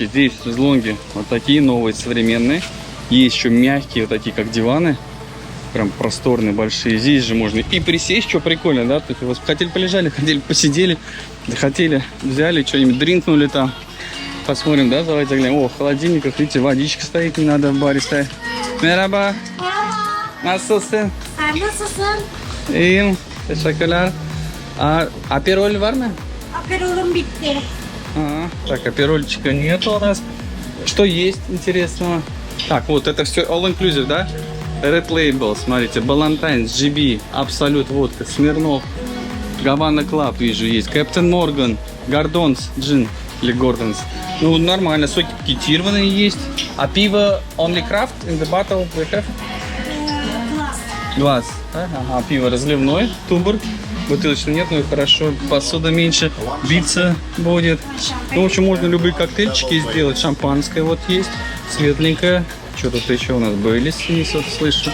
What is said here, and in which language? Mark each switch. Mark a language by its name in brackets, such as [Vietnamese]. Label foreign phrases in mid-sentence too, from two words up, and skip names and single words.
[Russian] Здесь шезлонги вот такие новые, современные. Есть еще мягкие, вот такие, как диваны. Прям просторные, большие. Здесь же можно и присесть, что прикольно, да? То есть вы хотели полежали, хотели посидели, захотели, взяли что-нибудь, дринкнули там. Посмотрим, да? Давайте заглянем. О, в холодильниках, видите, водичка стоит, не надо в баре ставить. [Turkish] Merhaba. Nasılsın? Nasılsın? İyiyim. Teşekkürler. Апероль var mı? Aperolum bitti. [Russian] Так, аперольчика нет у нас. Что есть интересного? Так, вот это все [English] all inclusive, [Russian] да? Red Label, смотрите, Ballantine's, GB, Absolut водка, Смирнов, Гавана Club, вижу, есть, Captain Morgan, Gordon's Gin или Gordon's. Ну, нормально, соки пакетированные есть. А пиво [English] Only Craft in the bottle we have? Глаз. [Russian] Ага, пиво разливной, Туборг. Бутылочного нет, но и хорошо. Посуда меньше биться будет. Ну, в общем, можно любые коктейльчики сделать. Шампанское вот есть, светленькое. Что тут еще у нас? Бейлис, вот слышу.